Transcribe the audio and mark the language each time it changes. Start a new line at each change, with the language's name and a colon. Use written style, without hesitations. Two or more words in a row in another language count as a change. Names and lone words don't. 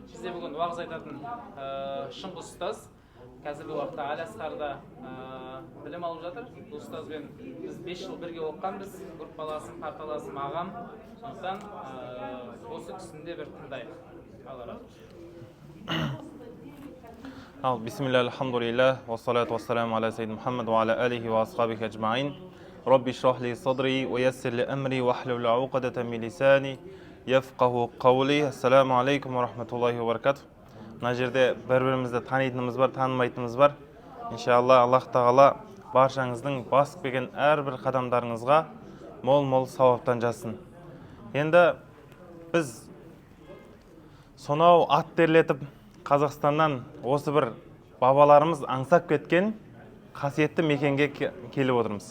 Kazakh: Бізде бүгін уағыз айтатын шыңғы ұстаз, қазіргі уақытта Әлиасқарда білім алып жатыр. Бұл ұстазбен біз 5 жыл бірге оқығанбыз, группаласым, парталасым, ағам. Сондықтан осы кісінде бір тыңдайық. Алла разы.
Arabic: Бисмилlah, الحمد لله والصلاة والسلام على سيد محمد وعلى آله وأصحابه أجمعين. رب اشرح لي صدري ويسر لي أمري واحلل عقدة من لساني يفقهوا قولي. السلام عليكم ورحمة الله وبركاته.
Kazakh: Мына жерде бір-бірімізді танитынымыз бар, танымайтынымыз бар. Иншалла, Аллах Тағала баршаңыздың басып келген әрбір қадамдарыңызға мол-мол сауаптан жазсын. Енді біз сонау ат терлетіп Қазақстаннан осы бір бабаларымыз аңсап кеткен қасиетті мекенге келіп отырмыз.